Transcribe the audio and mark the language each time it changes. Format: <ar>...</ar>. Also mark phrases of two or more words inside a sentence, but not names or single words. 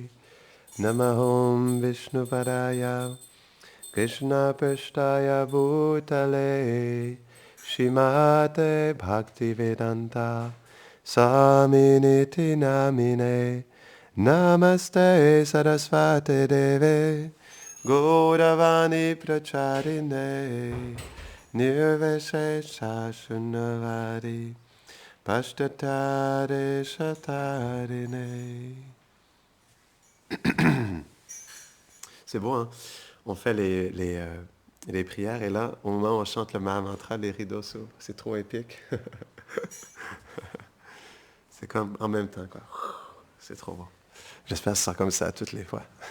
<sa>नमहोम् विष्णु पादाय, कृष्ण प्रस्थाय भूतले, श्रीमते भक्तिवेदान्त, समिनिति नामिने, नमस्ते सरस्वते देवे, गौरवाणी प्रचारिणे, निर्विशेष शून्नवादी, पश्तातरे शतारिणे.</sa> <fr>C'est beau, hein? On fait les prières et là, au moment où on chante le Mahamantra, les rideaux s'ouvrent. C'est trop épique. C'est comme en même temps, quoi. C'est trop bon. J'espère que ce sera comme ça toutes les fois.</fr>